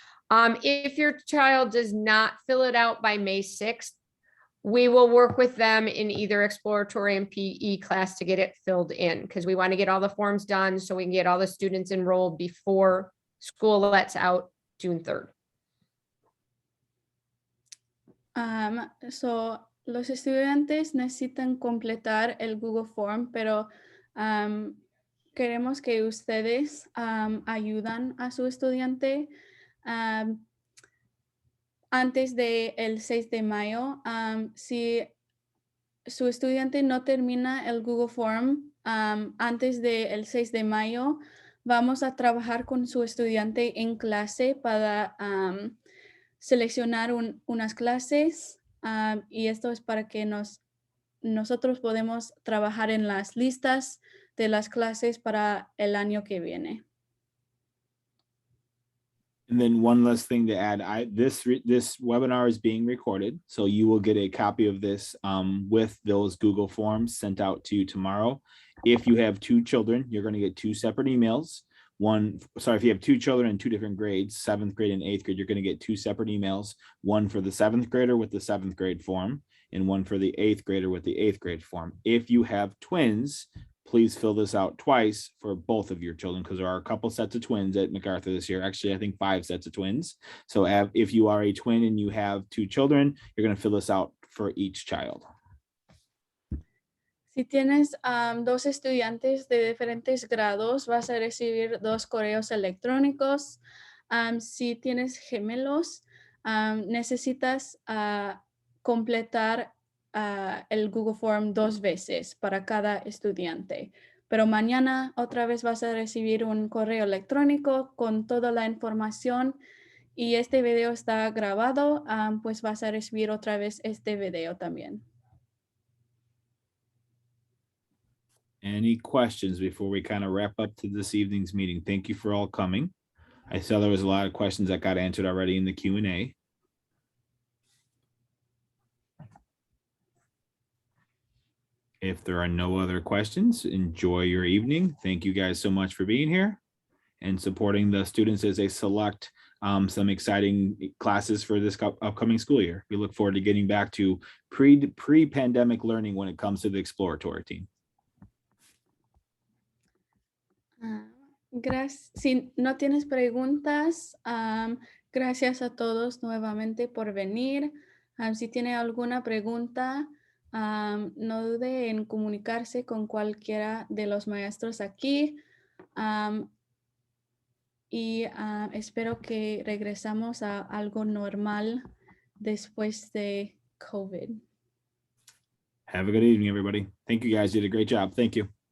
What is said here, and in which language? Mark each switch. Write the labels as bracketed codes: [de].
[en] If your child does not fill it out by May 6th, we will work with them in either exploratory and PE class to get it filled in, because we want to get all the forms done so we can get all the students enrolled before school lets out June 3rd. [es] So, los estudiantes necesitan completar el Google Form, pero queremos que ustedes ayudan a su estudiante antes del 6 de mayo. Si su estudiante no termina el Google Form antes del 6 de mayo, vamos a trabajar con su estudiante en clase para seleccionar unas clases, y esto es para que nosotros podemos trabajar en las listas de las clases para el año que viene. [en] And then one last thing to add, this webinar is being recorded, so you will get a copy of this with those Google Forms sent out to you tomorrow. If you have two children, you're going to get two separate emails. If you have two children in two different grades, 7th grade and 8th grade, you're going to get two separate emails, one for the 7th grader with the 7th grade form and one for the 8th grader with the 8th grade form. If you have twins, please fill this out twice for both of your children, because there are a couple sets of twins at MacArthur this year. Actually, I think 5 sets of twins. So if you are a twin and you have 2 children, you're going to fill this out for each child. [es] Si tienes 2 estudiantes de diferentes grados, vas a recibir 2 correos electrónicos. Si tienes gemelos, necesitas completar el Google Form 2 veces para cada estudiante. Pero mañana otra vez vas a recibir un correo electrónico con toda la información, y este video está grabado, pues vas a recibir otra vez este video también. [en] Any questions before we kind of wrap up to this evening's meeting? Thank you for all coming. I saw there was a lot of questions that got answered already in the Q&A. If there are no other questions, enjoy your evening. Thank you guys so much for being here and supporting the students as they select some exciting classes for this upcoming school year. We look forward to getting back to pre-pandemic learning when it comes to the exploratory team. [es] Gracias. Si no tienes preguntas, gracias a todos nuevamente por venir. Si tiene alguna pregunta, no dude en comunicarse con cualquiera de los maestros aquí. Y espero que regresamos a algo normal después de COVID. [en] Have a good evening, everybody. Thank you guys. You did a great job. Thank you.